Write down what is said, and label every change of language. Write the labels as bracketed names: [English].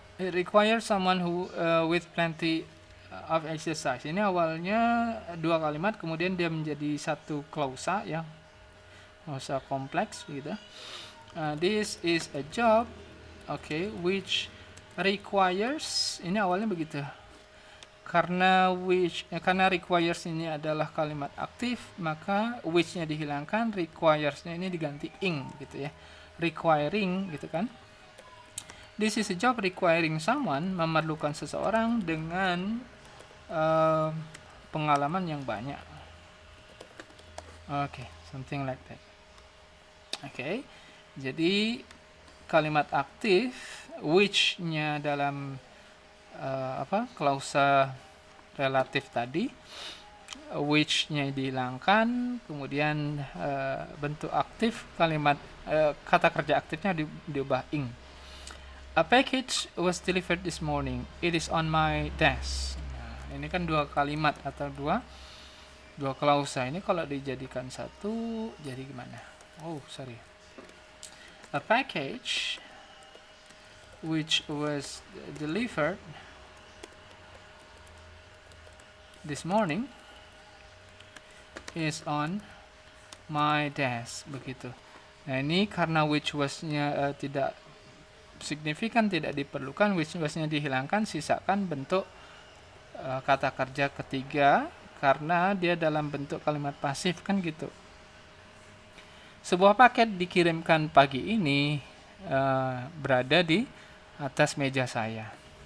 [English] It requires someone who with plenty of exercise. [Indonesian] Ini awalnya dua kalimat, kemudian dia menjadi satu klausa ya, klausa kompleks gitu. [English] This is a job, okay, which requires. [Indonesian] Ini awalnya begitu. Karena requires ini adalah kalimat aktif, maka which-nya dihilangkan, requires-nya ini diganti ing gitu ya. Requiring gitu kan. [English] This is a job requiring someone, [Indonesian] memerlukan seseorang dengan pengalaman yang banyak. [English] Okay, something like that. [Indonesian] Okay, jadi kalimat aktif which-nya dalam klausa relatif tadi, which-nya dihilangkan, kemudian bentuk aktif kalimat kata kerja aktifnya diubah ing. [English] A package was delivered this morning. It is on my desk. [Indonesian] Nah, ini kan dua kalimat atau dua klausa. Ini kalau dijadikan satu jadi gimana? [English] Oh, sorry. A package which was delivered this morning is on my desk begitu. [Indonesian] Nah, ini karena which was-nya tidak signifikan, tidak diperlukan, which was-nya dihilangkan, sisakan bentuk kata kerja ketiga karena dia dalam bentuk kalimat pasif kan gitu. Sebuah paket dikirimkan pagi ini, berada di atas meja saya.